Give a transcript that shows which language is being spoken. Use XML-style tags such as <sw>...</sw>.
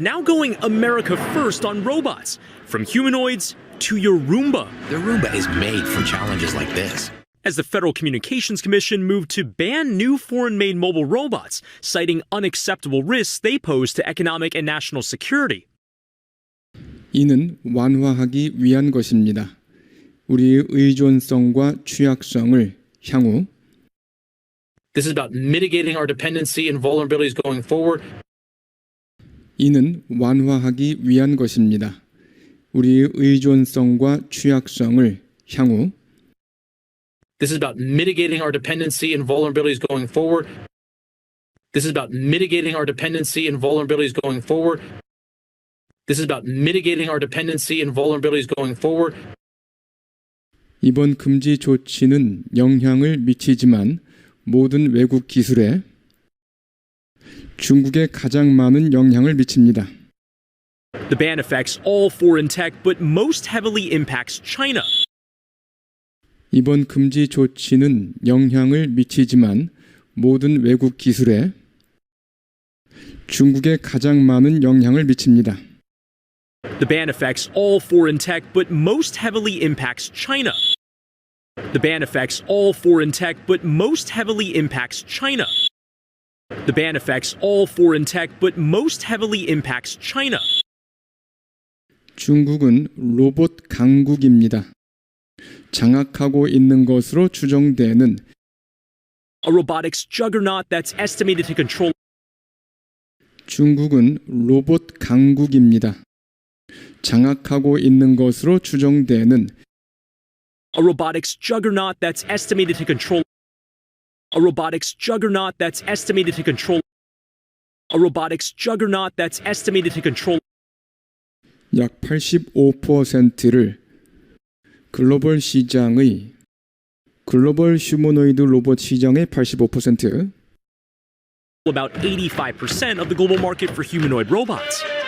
<en>now going America first on robots, from humanoids to your Roomba. The Roomba is made for challenges like this. As the Federal Communications Commission moved to ban new foreign-made mobile robots, citing unacceptable risks they pose to economic and national security.</en> <ko>이는 완화하기 위한 것입니다. 우리의 의존성과 취약성을 향후</ko> <en>This is about mitigating our dependency and vulnerabilities going forward.</en> <ko>이는 완화하기 위한 것입니다. 우리의 의존성과 취약성을 향후</ko> <en>This is about mitigating our dependency and vulnerabilities going forward. This is about mitigating our dependency and vulnerabilities going forward. This is about mitigating our dependency and vulnerabilities going forward.</en> <ko>이번 금지 조치는 영향을 미치지만 모든 외국 기술에 중국에 가장 많은 영향을 미칩니다.</ko> <en>The ban affects all foreign tech, but most heavily impacts China.</en> <ko>이번 금지 조치는 영향을 미치지만 모든 외국 기술에 중국에 가장 많은 영향을 미칩니다.</ko> <en>The ban affects all foreign tech, but most heavily impacts China. The ban affects all foreign tech, but most heavily impacts China. The ban affects all foreign tech, but most heavily impacts China.</en> <ko>중국은 로봇 강국입니다. 장악하고 있는 것으로 추정되는</ko> <en>A robotics juggernaut that's estimated to control</en> <ko>중국은 로봇 강국입니다. 장악하고 있는 것으로 추정되는</ko> <en>a robotics juggernaut that's estimated to control a robotics juggernaut that's estimated to control a robotics juggernaut that's estimated to control</en> <ko>약 85%를 글로벌 휴머노이드 로봇 시장의 85%</ko> <en>about 85% of the global market for humanoid robots.</en>